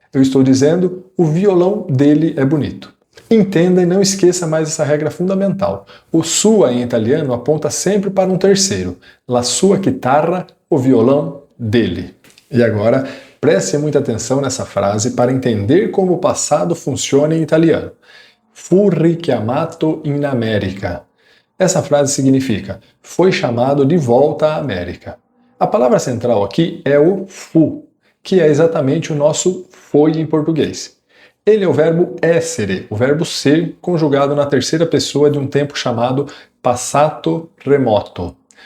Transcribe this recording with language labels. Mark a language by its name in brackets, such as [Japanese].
[Portuguese] Eu estou dizendo, o violão dele é bonito. Entenda e não esqueça mais essa regra fundamental. O sua em italiano aponta sempre para um terceiro. [Italian] La sua chitarra, [Portuguese] o violão dele. E agora, preste muita atenção nessa frase para entender como o passado funciona em italiano. [Italian] Fu richiamato in America. [Portuguese] Essa frase significa, foi chamado de volta à América. A palavra central aqui é o fu, que é exatamente o nosso foi em português. Ele é o verbo essere, o verbo ser, conjugado na terceira pessoa de um tempo chamado passato remoto.